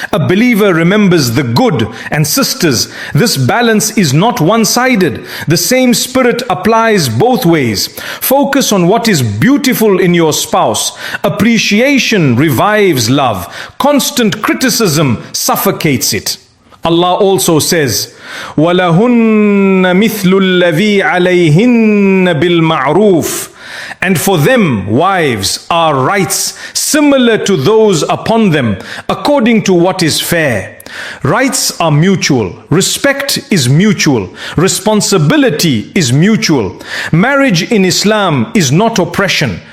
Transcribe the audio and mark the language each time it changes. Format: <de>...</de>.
<en>A believer remembers the good. And sisters, this balance is not one-sided. The same spirit applies both ways. Focus on what is beautiful in your spouse. Appreciation revives love. Constant criticism suffocates it. Allah also says,</en> <ar>وَلَهُنَّ مِثْلُ الَّذِي عَلَيْهِنَّ بِالْمَعْرُوفِ.</ar> <en>And for them, wives, are rights similar to those upon them, according to what is fair. Rights are mutual. Respect is mutual. Responsibility is mutual. Marriage in Islam is not oppression.</en>